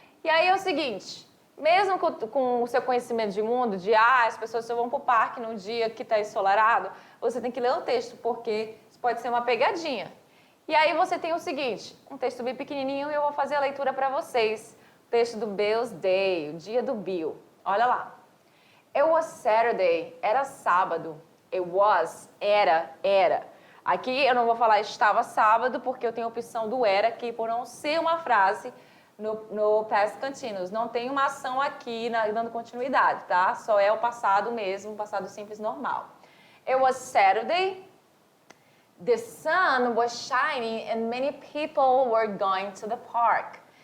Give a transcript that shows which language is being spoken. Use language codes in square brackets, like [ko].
[pt] E aí é o seguinte, mesmo com o seu conhecimento de mundo, de as pessoas só vão para o parque num dia que está ensolarado, você tem que ler o texto, porque isso pode ser uma pegadinha. E aí você tem o seguinte, um texto bem pequenininho e eu vou fazer a leitura para vocês. O texto do Bill's Day, o dia do Bill. Olha lá. [en] It was Saturday, [pt] era sábado. [en] It was, era. [pt] Aqui eu não vou falar estava sábado, porque eu tenho a opção do era aqui, por não ser uma frase no past continuous. Não tem uma ação aqui dando continuidade, tá? Só é o passado mesmo, passado simples normal. [en] It was Saturday. The sun was shining and many people were going to the park.